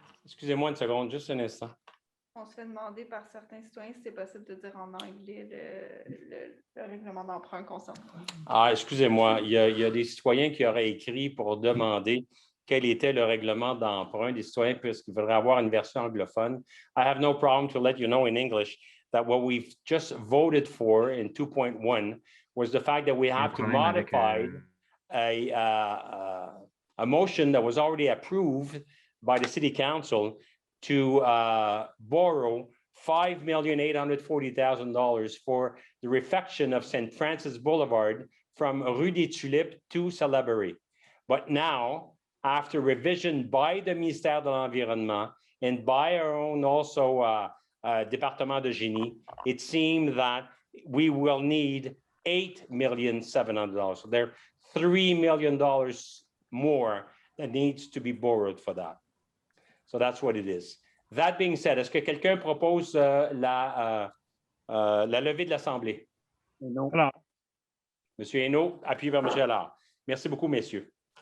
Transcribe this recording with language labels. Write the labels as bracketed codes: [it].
[fr] Excusez-moi une seconde, juste un instant. On se fait demander par certains citoyens si c'est possible de dire en anglais le règlement d'emprunt concernant. Ah, excusez-moi, il y a des citoyens qui auraient écrit pour demander quel était le règlement d'emprunt. Des citoyens qui voudraient avoir une version anglophone. [en] I have no problem to let you know in English that what we've just voted for in 2.1 was the fact that we have to modify a motion that was already approved by the City Council to borrow $5,840,000 for the refection of St. Francis Boulevard from Rue des Tulipes to Salaberry. But now, after revision by the Ministère de l'Environnement and by our own also Département de Génie, it seemed that we will need $8,700,000. So there are $3 million more that needs to be borrowed for that. So that's what it is. That being said, [fr] est-ce que quelqu'un propose la levée de l'Assemblée? Non. Alors, Monsieur Hainaut, appuyez vers Monsieur Allard. Merci beaucoup, messieurs.